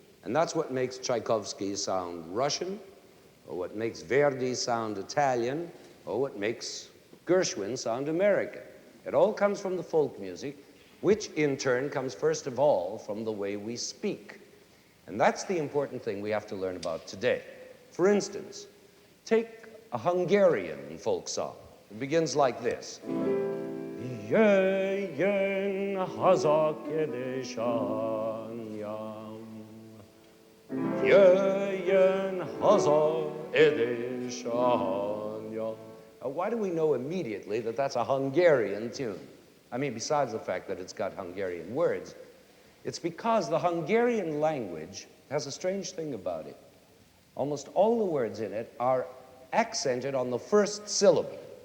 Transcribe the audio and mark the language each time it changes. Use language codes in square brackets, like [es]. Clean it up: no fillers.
[en] And that's what makes Tchaikovsky sound Russian, or what makes Verdi sound Italian, or what makes Gershwin sound American. It all comes from the folk music, which in turn comes first of all from the way we speak. And that's the important thing we have to learn about today. For instance, take a Hungarian folk song. It begins like this. [hu] Jöjjön haza kedves anyám, jöjjön haza kedves anyám. [en] Now, why do we know immediately that that's a Hungarian tune? I mean, besides the fact that it's got Hungarian words, it's because the Hungarian language has a strange thing about it. Almost all the words in it are accented on the first syllable.